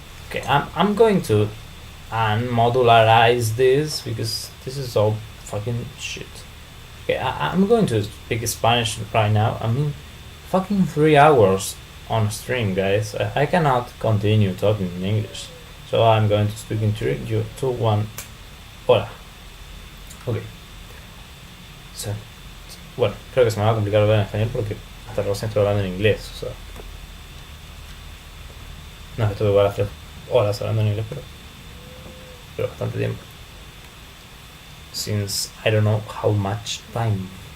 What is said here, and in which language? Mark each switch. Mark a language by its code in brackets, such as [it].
[en] Okay, I'm going to unmodularize this because this is all fucking shit. Okay, I'm going to speak Spanish right now. I mean, fucking 3 hours on stream, guys. I cannot continue talking in English, so I'm going to speak in 3, 2, 1. [es] Hola. Ok. So, bueno, creo que se me va a complicar hablar en español porque hasta recién estoy hablando en inglés, o sea. No, estuve igual a 3 horas hablando en inglés, pero bastante tiempo. [en] Since I don't know how much time.